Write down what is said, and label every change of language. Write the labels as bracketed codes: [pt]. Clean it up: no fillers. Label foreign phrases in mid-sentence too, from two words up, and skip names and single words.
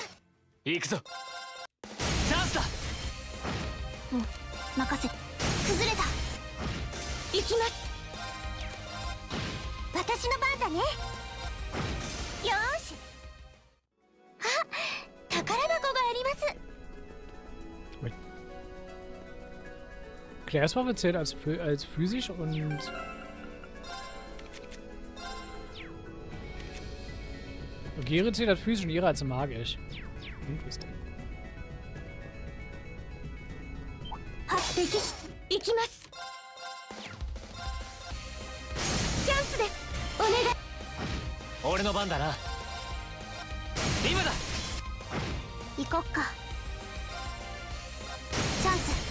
[ja] 行くぞ。チャンスだ。うん、任せ。崩れた。行きます。私の番だね。よーし。あ、宝箱があります。 [de] Clairswaffe zählt als physisch und Gere zählt als physisch und ihre als magisch. Interesting. [ja] 歴史行きます。チャンスです。お願い。俺の番だな。今だ。行こっか。チャンス。